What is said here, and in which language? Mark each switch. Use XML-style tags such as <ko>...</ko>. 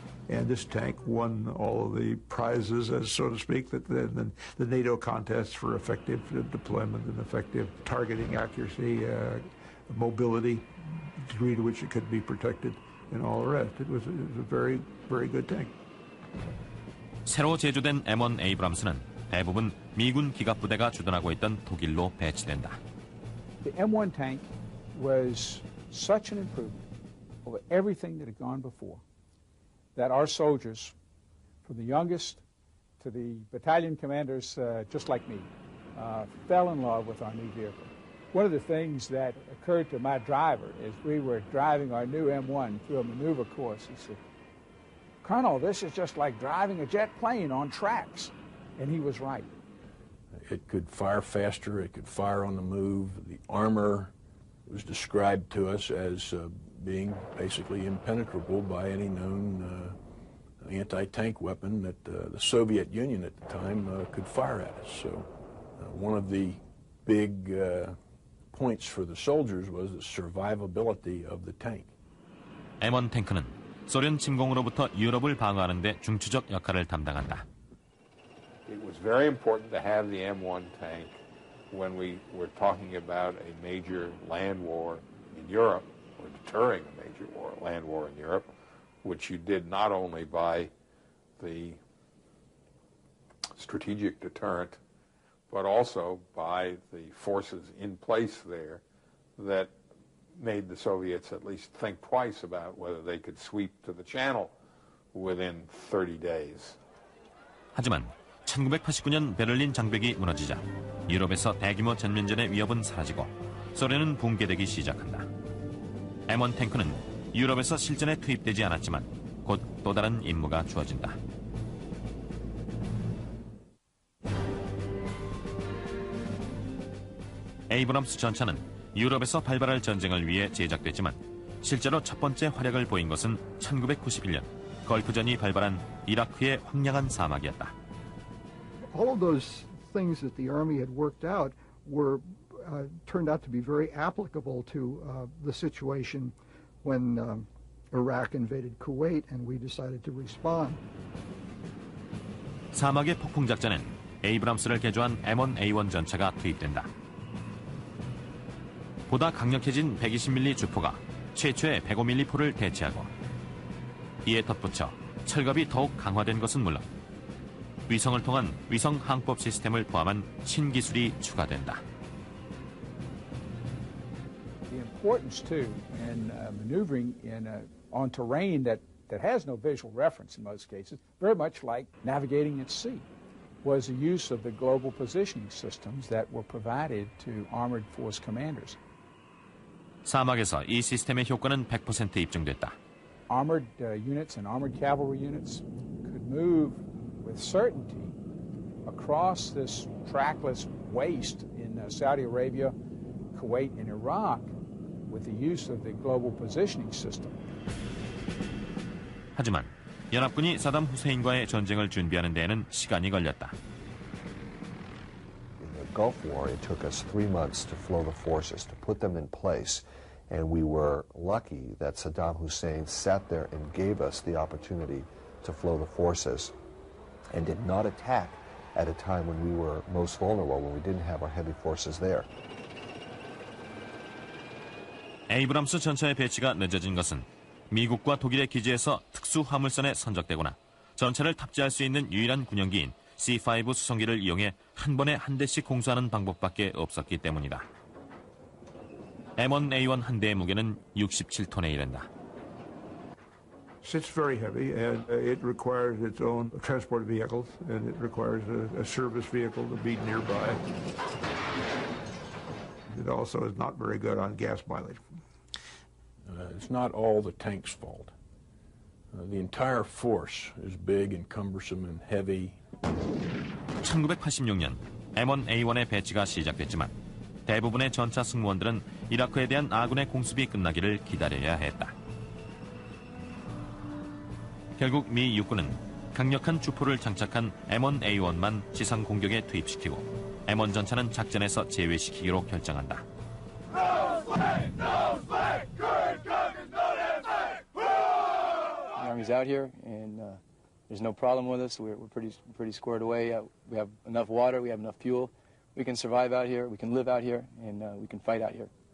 <en>And this tank won all of the prizes, as so to speak, that the NATO contests for effective deployment and effective targeting accuracy, mobility, degree to which it could be protected, and all the rest. It was a very, very good tank.</en> <ko>새로 제조된 M1 에이브람스는 대부분 미군 기갑부대가 주둔하고 있던 독일로 배치된다.</ko> <en>The M1 tank was such an improvement over everything that had gone before that our soldiers, from the youngest to the battalion commanders just like me, fell in love with our new vehicle. One of the things that occurred to my driver as we were driving our new M1 through a maneuver course, he said, "Colonel, this is just like driving a jet plane on tracks." And he was right. It could fire faster, it could fire on the move. The armor was described to us as being basically impenetrable by any known anti-tank weapon that the Soviet Union at the time could fire at us. So one of the big points for the soldiers was the survivability of the tank.</en> <ko>M1 탱크는 소련 침공으로부터 유럽을 방어하는 데 중추적 역할을 담당한다.</ko> <en>It was very important to have the M1 tank when we were talking about a major land war in Europe, or deterring a major land war in Europe, which you did not only by the strategic deterrent, but also by the forces in place there that made the Soviets at least think twice about whether they could sweep to the Channel within 30 days.</en> <ko>하지만 1989년 베를린 장벽이 무너지자 유럽에서 대규모 전면전의 위협은 사라지고 소련은 붕괴되기 시작한다. M1 탱크는 유럽에서 실전에 투입되지 않았지만 곧 또 다른 임무가 주어진다. 에이브람스 전차는 유럽에서 발발할 전쟁을 위해 제작됐지만 실제로 첫 번째 활약을 보인 것은 1991년 걸프전이 발발한 이라크의 황량한 사막이었다.</ko> <en>All of those things that the Army had worked out were turned out to be very applicable to the situation when Iraq invaded Kuwait and we decided to respond.</en> <ko>사막의 폭풍 작전엔 에이브람스를 개조한 M1A1 전차가 투입된다. 보다 강력해진 120mm 주포가 최초의 105mm 포를 대체하고 이에 덧붙여 철갑이 더욱 강화된 것은 물론 위성을 통한 위성 항법 시스템을 포함한 신기술이 추가된다.</ko> <en>The importance too in maneuvering on terrain that has no visual reference in most cases, very much like navigating at sea, was the use of the global positioning systems that were provided to armored force commanders.</en> <ko>사막에서 이 시스템의 효과는 100% 입증됐다.</ko> <en>Armored units and armored cavalry units could move with certainty across this trackless waste in Saudi Arabia, Kuwait, and Iraq with the use of the global positioning system.</en> <ko>하지만 연합군이 사담 후세인과의 전쟁을 준비하는 데에는 시간이 걸렸다.</ko> <en>Gulf War, it took us 3 months to flow the forces, to put them in place. And we were lucky that Saddam Hussein sat there and gave us the opportunity to flow the forces and did not attack at a time when we were most vulnerable, when we didn't have our heavy forces there.</en> <ko>에이브람스 전차의 배치가 늦어진 것은 미국과 독일의 기지에서 특수 화물선에 선적되거나 전차를 탑재할 수 있는 유일한 군용기인 C-5 수송기를 이용해 한 번에 한 대씩 공수하는 방법밖에 없었기 때문이다. M1A1 한 대의 무게는 67톤에 이른다.</ko> <en>It's very heavy, and it requires its own transport vehicles, and it requires a service vehicle to be nearby. It also is not very good on gas mileage. It's not all the tank's fault. The entire force is big and cumbersome and heavy.</en> <ko>1986년 M1A1의 배치가 시작됐지만 대부분의 전차 승무원들은 이라크에 대한 아군의 공습이 끝나기를 기다려야 했다. 결국 미 육군은 강력한 주포를 장착한 M1A1만 지상 공격에 투입시키고 M1 전차는 작전에서 제외시키기로 결정한다.</ko> <en>The Army's out here, and there's no problem with us. We're pretty squared away. We have enough water. We have enough fuel. We can survive out here. We can live out here, and we can fight out here.</en>